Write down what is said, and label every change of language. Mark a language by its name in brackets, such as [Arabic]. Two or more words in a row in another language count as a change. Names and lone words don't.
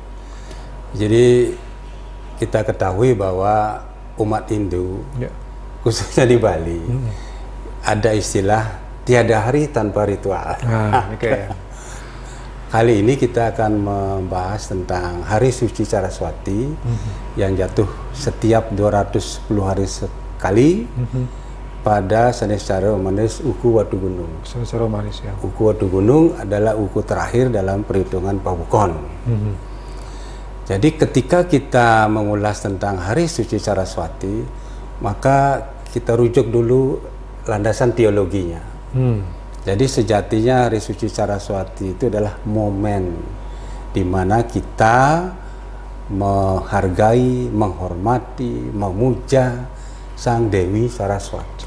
[Indonesian] Jadi kita ketahui bahwa umat Hindu, khususnya di Bali, ada istilah tiada hari tanpa ritual. Nah, okay. Kali ini kita akan membahas tentang Hari Suci Saraswati yang jatuh setiap 210 hari sekali pada Saniscara Umanis Uku Watugunung. Saniscara Umanis ya. Uku Watugunung adalah uku terakhir dalam perhitungan Pawukon. Jadi ketika kita mengulas tentang Hari Suci Saraswati, maka kita rujuk dulu landasan teologinya. Jadi sejatinya Hari Suci Saraswati itu adalah momen di mana kita menghargai, menghormati, memuja Sang Dewi Saraswati.